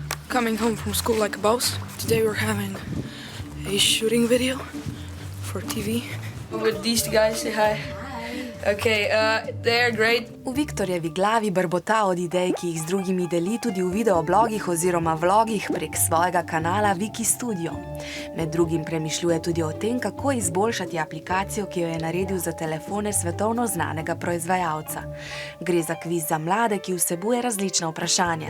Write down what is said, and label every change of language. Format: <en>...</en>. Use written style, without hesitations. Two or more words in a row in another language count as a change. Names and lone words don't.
<en>coming home from school like a boss. Today we're having a shooting video for TV. With these guys, say hi. Okay, they're great.</en> <sl>V Viktorjevi glavi brbota od idej, ki jih z drugimi deli tudi v videoblogih oziroma vlogih prek svojega kanala Viki Studio. Med drugim premišljuje tudi o tem, kako izboljšati aplikacijo, ki jo je naredil za telefone svetovno znanega proizvajalca. Gre za kviz za mlade, ki vsebuje različna vprašanja.</sl>